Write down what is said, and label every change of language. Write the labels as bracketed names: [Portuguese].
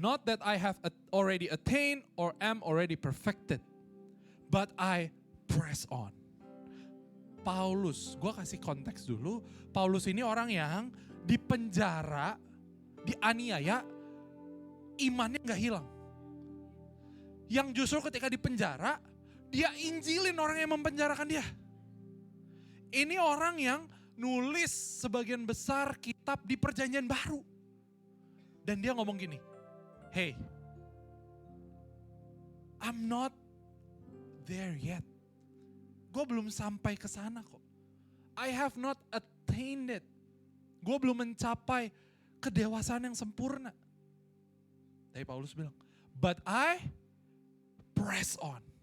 [English] Not that I have already attained or am already perfected, but I press on. [Indonesian] Paulus, gue kasih konteks dulu. Paulus ini orang yang dipenjara, dianiaya, imannya gak hilang. Yang justru ketika dipenjara, dia injilin orang yang mempenjarakan dia. Ini orang yang nulis sebagian besar kitab di Perjanjian Baru. Dan dia ngomong gini, [English] hey, I'm not there yet. [Indonesian] Gue belum sampai ke sana kok. [English] I have not attained it. [Indonesian] Gue belum mencapai kedewasaan yang sempurna. Tapi Paulus bilang, [English] but I press on.